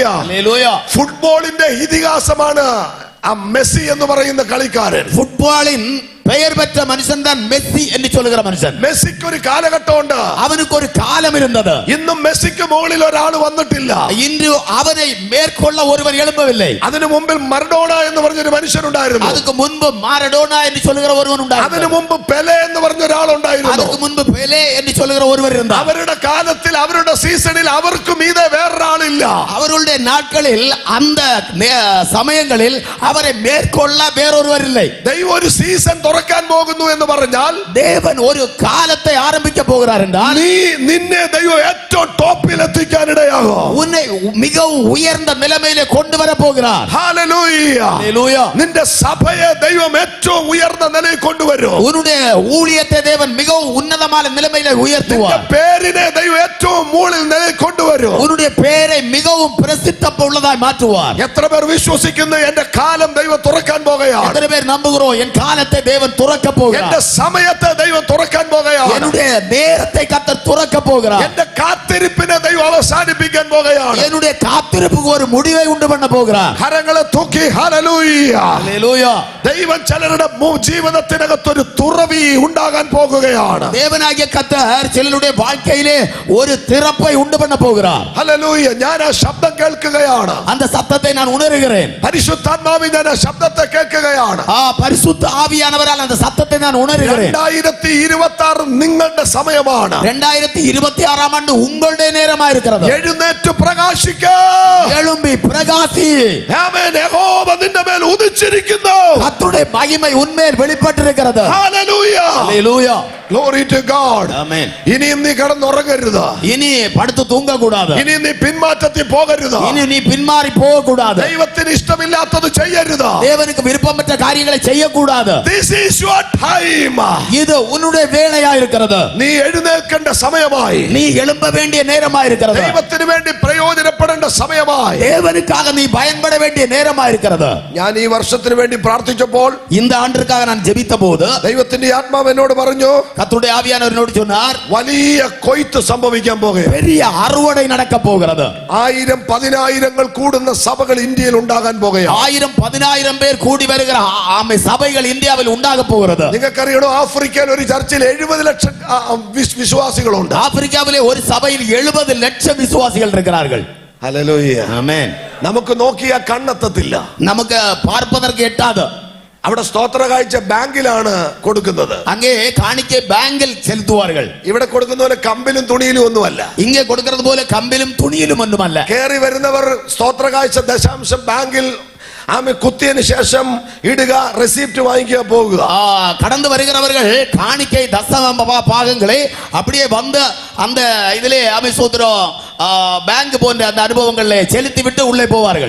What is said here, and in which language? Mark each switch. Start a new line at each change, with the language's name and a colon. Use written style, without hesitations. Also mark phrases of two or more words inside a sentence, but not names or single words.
Tamil: ஹல்லேலூயா.
Malayalam: ഫുട്ബോളിന്റെ ഇതിഹാസമാണ് ആ മെസ്സി എന്ന് പറയുന്ന കളിക്കാരൻ.
Tamil: ஃபுட்பாலின் பெயர் பெற்ற மனுஷன் தான் மெஸ்ஸி என்று சொல்லுகிற மனுஷன்.
Malayalam: മെസ്സിക്ക് ഒരു കാലഘട്ടമുണ്ട്.
Tamil: அவனுக்கு ஒரு காலம் இருந்தது.
Malayalam: ഇന്നും മെസ്സിക്ക് മുകളിൽ ഒരാൾ വന്നിട്ടില്ല.
Tamil: இன்று அவனை மேற்கொள்ள ஒருவன் எழும்பவில்லை.
Malayalam: അതിനു മുമ്പിൽ മറഡോണ എന്ന് പറഞ്ഞൊരു മനുഷ്യനുണ്ടായിരുന്നു.
Tamil: அதுக்கு முன்பு மாரடோனா என்று சொல்லுகிற ஒருவன் ഉണ്ടായിരുന്നു.
Malayalam: അതിനു മുമ്പ് പെലെ എന്ന് പറഞ്ഞ ഒരാളുണ്ടായിരുന്നു.
Tamil: அதுக்கு முன்பு பெலே என்று சொல்லுகிற ஒருவர் இருந்தார்.
Malayalam: അവരുടെ കാലത്തിൽ അവരുടെ സീസണിൽ അവർക്ക് മീതെ വേറൊരാളില്ല.
Tamil: அவர்களுடைய நாட்களில் அந்த சமயங்களில் அவரை மேற்கொள்ள வேறொருவர் இல்லை.
Malayalam: ദൈവം ഒരു സീസൺ തുറക്കാൻ പോകുന്നു എന്ന് പറഞ്ഞാൽ
Tamil: தேவன் ஒரு காலத்தை ஆரம்பிக்க போகிறார் என்றால்
Malayalam: നിന്നെ ദൈവം ഏറ്റവും ടോപ്പിൽ എത്തിക്കാൻ ഇടയാകും.
Tamil: உன்னை மிகவும் உயர்ந்த நிலைமையிலே கொண்டு வர போகிறார்.
Malayalam: ഹല്ലേലൂയ.
Tamil: ஹல்லேலூயா.
Malayalam: നിന്റെ സഭയെ ദൈവം ഏറ്റവും ഉയർന്ന നിലയിൽ കൊണ്ടുവരും.
Tamil: உன்னுடைய ஊழியத்தை தேவன் மிகவும் உன்னதமான நிலைமையிலே உயர்த்துவார்.
Malayalam: പേരിനെ ദൈവം ഏറ്റവും മുകളിൽ നിലയിൽ കൊണ്ടുവരും.
Tamil: உன்னுடைய பெயரை மிகவும் பிரசித்தம் உள்ளதாய் மாற்றுவார்.
Malayalam: എത്ര പേർ വിശ്വസിക്കുന്നു എന്റെ കാലം ദൈവം തുറക്കാൻ പോകുകയാണ്?
Tamil: எத்தனை பேர் நம்புகிறோம் என் காலத்தை தேவன் துறக்க போகிறார்.
Malayalam: എന്റെ സമയത്തെ ദൈവം തുറക്കാൻ പോകുകയാണ്.
Tamil: என்னுடைய நேரத்தை கர்த்தர் துறக்க போகிறார்.
Malayalam: എന്റെ കാത്തിരിപ്പിനെ ദൈവം അവസാനിപ്പിക്കാൻ പോകുകയാണ്.
Tamil: என்னுடைய காத்திருப்புக்கு ஒரு முடிவை உண்டு பண்ண போகிறார்.
Malayalam: കരങ്ങളെ തൂക്കി ഹല്ലേലൂയ.
Tamil: ஹல்லேலூயா.
Malayalam: ദൈവം ചിലരുടെ ജീവിതത്തിനകത്തൊരു തുറവി ഉണ്ടാകാൻ പോകുകയാണ്.
Tamil: தேவனாகிய கர்த்தர் சிலருடைய வாழ்க்கையிலே ஒரு திறப்பை உண்டு பண்ண போகிறார்.
Malayalam: ഹല്ലേലൂയ. ഞാൻ ആ ശബ്ദം കേൾക്കുകയാണ്.
Tamil: அந்த சத்தத்தை நான் உணர்கிறேன்.
Malayalam: പരിശുദ്ധാത്മാവിൽ ഞാൻ ആ ശബ്ദത്തെ കേൾക്കുകയാണ്.
Tamil: பரிசுத்த ஆவியானவரால் அந்த சத்தத்தை நான் உணர்கிறேன்.
Malayalam: 2026 നിങ്ങളുടെ സമയമാണ്.
Tamil: 2026 ஆண்டு உங்களுடைய நேரமா இருக்கிறது.
Malayalam: എഴുന്നേറ്റ് പ്രകാശിക്ക.
Tamil: எழும்பி பிரகாசி.
Malayalam: ആമേൻ. യഹോവ നിന്റെ മേൽ ഉദിച്ചിരിക്കുന്നു.
Tamil: கர்த்தருடைய மகிமை உன்மேல் வெளிப்பட்டிருக்கிறது.
Malayalam: ഹല്ലേലൂയ.
Tamil: ஹல்லேலூயா.
English: Glory to God.
Tamil: ஆமென்.
Malayalam: ഇനിയും നീ കിടന്നുറങ്ങരുത്.
Tamil: இனி படுத்து தூங்க கூடாது.
Malayalam: ഇനി നീ പിന്മാറ്റത്തിൽ പോകരുത്.
Tamil: இனி நீ பின்மாறி போக கூடாது.
Malayalam: ദൈവത്തിന് ഇഷ്ടമില്ലാത്തത് ചെയ്യരുത്.
Tamil: தேவனுக்கு விருப்பமற்ற காரியங்களை செய்ய கூடாது.
English: This is your time.
Tamil: இது உன்னுடைய வேலையா இருக்கிறது.
Malayalam: നീ എഴുന്നേൽക്കേണ്ട സമയമായി.
Tamil: நீ எழும்ப வேண்டிய நேரமா இருக்கிறது.
Malayalam: ദൈവത്തിന് വേണ്ടി പ്രയോജനപ്പെടേണ്ട സമയമായി.
Tamil: தேவனுக்காக நீ பயன்பட வேண்டிய நேரமா இருக்கிறது.
Malayalam: ഞാൻ ഈ വർഷത്തിന് വേണ്ടി പ്രാർത്ഥിച്ചപ്പോൾ
Tamil: இந்த ஆண்டிற்காக நான் ஜெபித்த போது
Malayalam: ദൈവത്തിന്റെ ആത്മാവ് എന്നോട് പറഞ്ഞു,
Tamil: கர்த்தருடைய ஆவியானவர் சொன்னார்,
Malayalam: വലിയ കൊയ്ത്ത് സംഭവിക്കാൻ പോകുകയാണ്.
Tamil: பெரிய அறுவடை நடக்க போகிறது.
Malayalam: 1000-10,000 കൂടുന്ന സഭകൾ ഇന്ത്യയിൽ ഉണ്ടാകാൻ പോകുകയാണ്.
Tamil: 1000-10,000 பேர் கூடி வருகிற சபைகள் இந்தியாவில் உண்டாக போகிறது.
Malayalam: നിങ്ങൾക്കറിയണോ, ആഫ്രിക്കയിൽ ഒരു ചർച്ചിൽ 70 ലക്ഷം വിശ്വാസികളുണ്ട്.
Tamil: ஆப்பிரிக்காவிலே ஒரு சபையில் 70 லட்சம் விசுவாசிகள் இருக்கிறார்கள்.
Malayalam: ഹല്ലേലൂയ.
Tamil: ஆமென்.
Malayalam: നമുക്ക് നോക്കിയാൽ കണ്ണെത്തത്തില്ല.
Tamil: நமக்கு பார்ப்பதற்கு எட்டாது.
Malayalam: അവിടെ സ്തോത്ര കാഴ്ച ബാങ്കിലാണ് കൊടുക്കുന്നത്.
Tamil: அங்கே காணிக்கை பேங்கில் செலுத்துவார்கள்.
Malayalam: ഇവിടെ കൊടുക്കുന്ന പോലെ കമ്പിലും തുണിയിലും ഒന്നുമല്ല.
Tamil: இங்கே கொடுக்கிறது போல கம்பிலும் துணியிலும் ஒன்றுமல்ல.
Malayalam: കയറി വരുന്നവർ സ്തോത്ര കാഴ്ച ദശാംശം ബാങ്കിൽ ആമേ കുത്തിയതിനു ശേഷം ഇടുക, റെസിപ്റ്റ് വാങ്ങിക്കുക, പോകുക.
Tamil: கடந்து வருகிறவர்கள் காணிக்கை தசம பாகங்களை அப்படியே வந்து அந்த இதிலே ஆமே சோதரம் ബാങ്ക് പോன்ற அந்த അനുഭവങ്ങളിലെ செலுத்தி விட்டு உள்ளே போவார்கள்.